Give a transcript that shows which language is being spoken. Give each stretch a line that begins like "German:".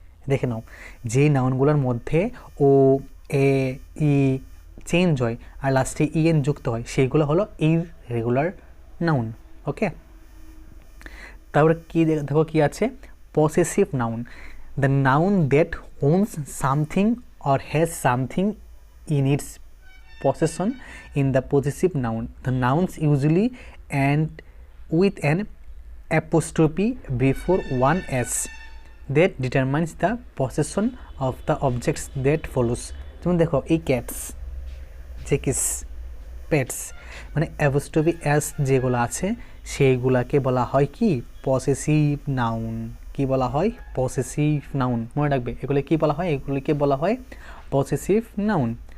Bangla: দেখে নাও যে নাউনগুলোর মধ্যে ও এ ই চেঞ্জ হয় আর লাস্টে ইএন যুক্ত হয় সেইগুলো হলো ইররেগুলার নাউন। ওকে, তারপরে কি দেখো কি আছে
English: Possessive noun, the noun that owns something or has something in its possession in the possessive noun. The nouns usually end with an apostrophe before one s that determines the possession of the objects that follows.
Bangla: যেমন দেখো এই cats, জেকিস, pets, মানে apostrophe S যেগুলো আছে সেইগুলাকে বলা হয় কি possessive noun. কি বলা হয় পসেসিভ নাউন। মনে রাখবে এগুলো কি বলা হয়, এগুলিকে বলা হয় পসেসিভ নাউন।